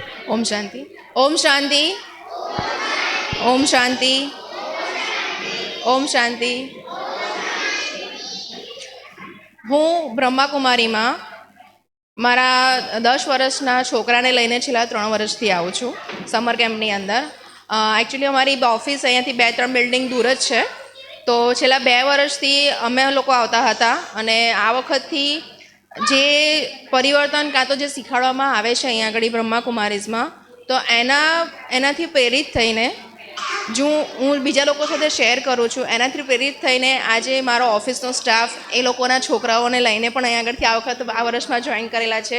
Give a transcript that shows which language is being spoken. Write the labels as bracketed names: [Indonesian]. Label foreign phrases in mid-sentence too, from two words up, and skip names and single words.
[Hindi] ओम शांति। ओम शांति। ओम शांति। ओम शांति। [Gujarati] હું બ્રહ્માકુમારીમાં મારા 10 વર્ષના છોકરાને લઈને છેલ્લા 3 વર્ષથી આવું છું [English] summer campની [Gujarati] અંદર. એકચ્યુઅલી અમારી ઓફિસ અહીંયાથી 2-3 બિલ્ડિંગ દૂર જ છે. તો છેલ્લા 2 વર્ષથી અમે લોકો આવતા હતા અને આ વખતથી જે પરિવર્તન કાં તો જે શીખવાડવામાં આવે છે અહીંયા આગળ બ્રહ્માકુમારીઝમાં, તો એનાથી પ્રેરિત થઈને જો હું બીજા લોકો સાથે શેર કરું છું, એનાથી પ્રેરિત થઈને આજે મારો [English] officeનો staff [Gujarati] એ લોકોના છોકરાઓને લઈને પણ અહીંયા આગળથી આ વખત આ વર્ષમાં જોઈન કરેલા છે.